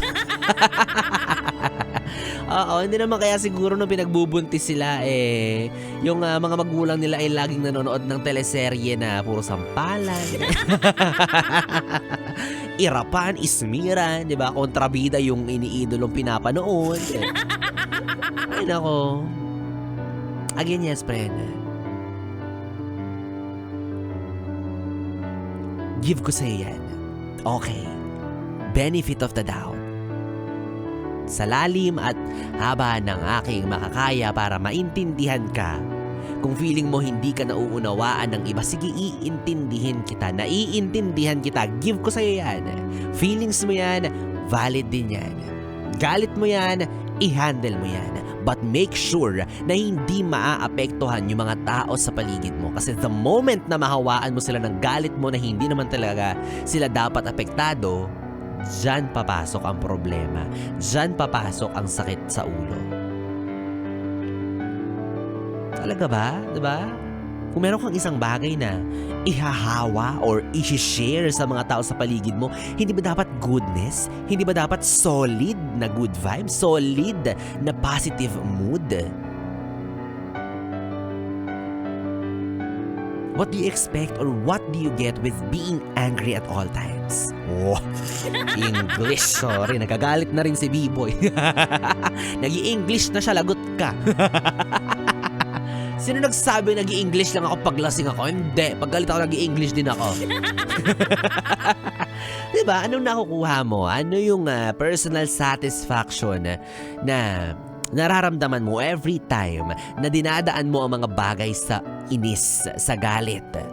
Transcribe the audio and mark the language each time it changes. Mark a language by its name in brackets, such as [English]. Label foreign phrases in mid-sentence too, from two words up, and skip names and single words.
[Filipino] Oo, hindi naman kaya siguro nung pinagbubuntis sila yung mga magulang nila ay laging nanonood ng teleserye na puro sampalan. Irapan, ismiran, di ba? Kontrabida yung iniidolong pinapanood. Ay nako. [English] Again, yes, friend. [Filipino] Give ko sa'yo yan. [English] Okay. Benefit of the doubt. [Filipino] Sa lalim at haba ng aking makakaya para maintindihan ka. Kung feeling mo hindi ka nauunawaan ng iba, sige, iintindihin kita. Naiintindihan kita. Give ko sa'yo yan. Feelings mo yan, valid din yan. Galit mo yan, i-handle mo yan. [English] But make sure [Filipino] na hindi maaapektuhan yung mga tao sa paligid mo. Kasi [English] the moment [Filipino] na mahawaan mo sila ng galit mo na hindi naman talaga sila dapat apektado, dyan papasok ang problema. Dyan papasok ang sakit sa ulo. Talaga ba? Diba? Kung meron kang isang bagay na ihahawa or i-share sa mga tao sa paligid mo, hindi ba dapat goodness? Hindi ba dapat solid na [English] good vibe? [Filipino] Solid na [English] positive mood? What do you expect or what do you get with being angry at all times? Oh, English. Sorry, [Filipino] nagagalit na rin si B-Boy. Nag-i-English na siya, lagot ka. Sino nagsabi nag-i-English lang ako pag lasing ako? Hindi. Pag galit ako, nag-i-English din ako. Diba? Anong nakukuha mo? Ano yung [English] personal satisfaction [Filipino] na nararamdaman mo [English] every time [Filipino] na dinadaan mo ang mga bagay sa inis, sa galit?